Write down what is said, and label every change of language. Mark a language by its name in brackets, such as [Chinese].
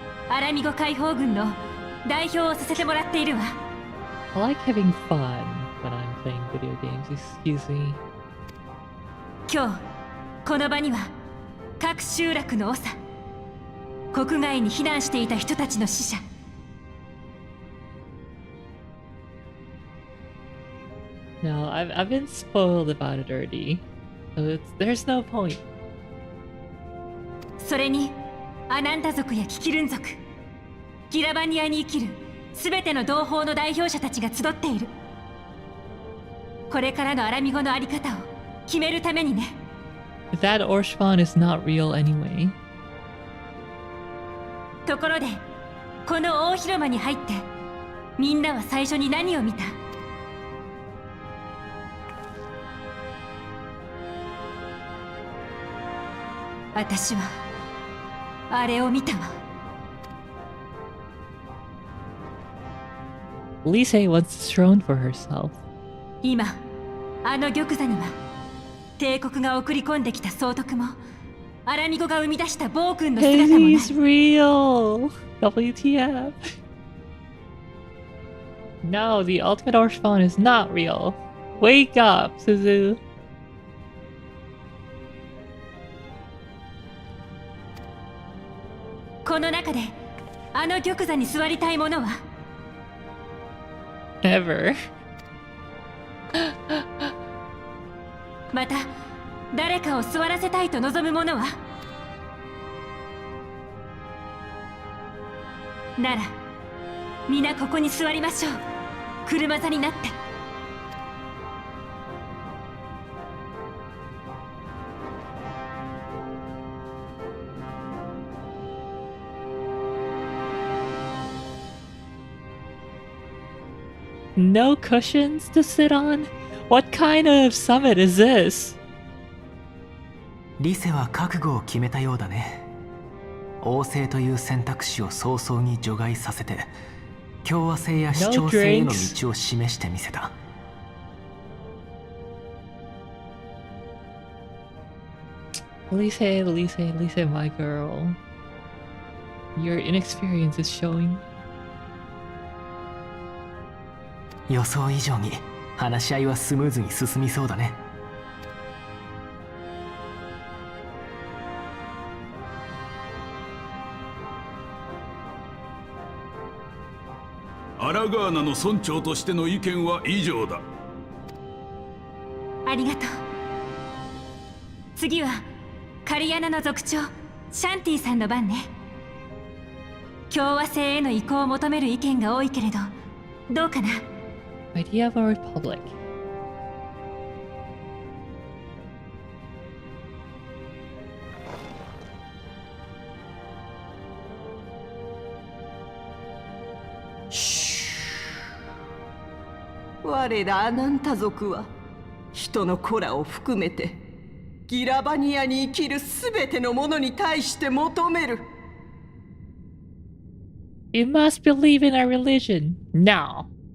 [Japanese] アラミゴ解放軍の代表をさせてもらっているわ。 [English] I like having fun when I'm playing video games. Excuse me. [Japanese] 今日この場には各集落の長、国外に避難していた人たちの死者。 [English] No, I've been spoiled about it already. So there's no point. [Japanese] それにアナンタ族やキキルン族、ギラバニアに生きるすべての同胞の代表者たちが集っている。これからのアラミゴのあり方を決めるためにね。 [English] That Orshvan is not real anyway. [Japanese] ところで、この大広間に入ってみんなは最初に何を見た？私はあれを見たわ。 [English] Lise wants the throne for herself. [Japanese] 今、あの玉座には帝国が送り込んできた総督もアラミゴが生み出した暴君の姿もない。 [English] He's real! WTF? No, the ultimate Orshvan is not real. Wake up, Suzu. [Japanese] この中であの玉座に座りたいものは？ [English] Never. [Japanese] また誰かを座らせたいと望むものは？なら皆ここに座りましょう。車座になって。 [English] No cushions to sit on? What kind of summit is this? [Japanese] リセは覚悟を決めたようだね。王政という選択肢を早々に除外させて、共和制や市長制への道を示してみせた。 [English] Lise, my girl. Your inexperience is showing. [Japanese] 予想以上に話し合いはスムーズに進みそうだね。アラガーナの村長としての意見は以上だ。ありがとう。次はカリアナの族長シャンティさんの番ね。共和制への移行を求める意見が多いけれど、どうかな？ [English] Idea of a republic. [Japanese] 我らアナンタ族は人の子らを含めてギラバニアに生きるすべてのものに対して求める。 [English] You must believe in our religion now.